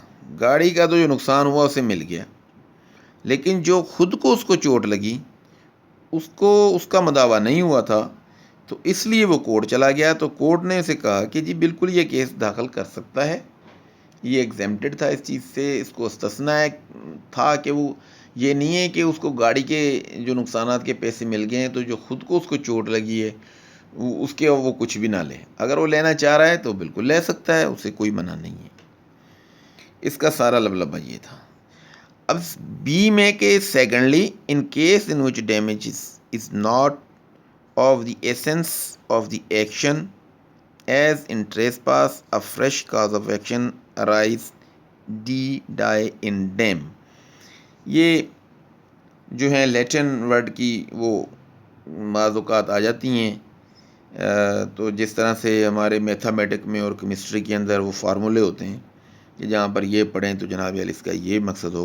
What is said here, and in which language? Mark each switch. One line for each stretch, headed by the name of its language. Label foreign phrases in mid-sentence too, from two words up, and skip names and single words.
Urdu: گاڑی کا تو جو نقصان ہوا اسے مل گیا، لیکن جو خود کو اس کو چوٹ لگی اس کو اس کا مداوا نہیں ہوا تھا، تو اس لیے وہ کورٹ چلا گیا. تو کورٹ نے اسے کہا کہ جی بالکل یہ کیس داخل کر سکتا ہے، یہ ایگزیمپٹڈ تھا اس چیز سے، اس کو استثنا ہے تھا کہ وہ یہ نہیں ہے کہ اس کو گاڑی کے جو نقصانات کے پیسے مل گئے ہیں، تو جو خود کو اس کو چوٹ لگی ہے اس کے وہ کچھ بھی نہ لے. اگر وہ لینا چاہ رہا ہے تو بالکل لے سکتا ہے, اسے کوئی منع نہیں ہے. اس کا سارا لبلبہ یہ تھا. اب بی میں کہ
English: secondly in case in which damage is not of the essence of the action as in trespass a fresh cause of action arise die in dem.
Urdu: یہ جو ہیں
English: Latin word
Urdu: کی وہ بعض اوقات آ جاتی ہیں. تو جس طرح سے ہمارے میتھمیٹک میں اور کیمسٹری کے اندر وہ فارمولے ہوتے ہیں کہ جہاں پر یہ پڑھیں تو جناب علی اس کا یہ مقصد ہوگا.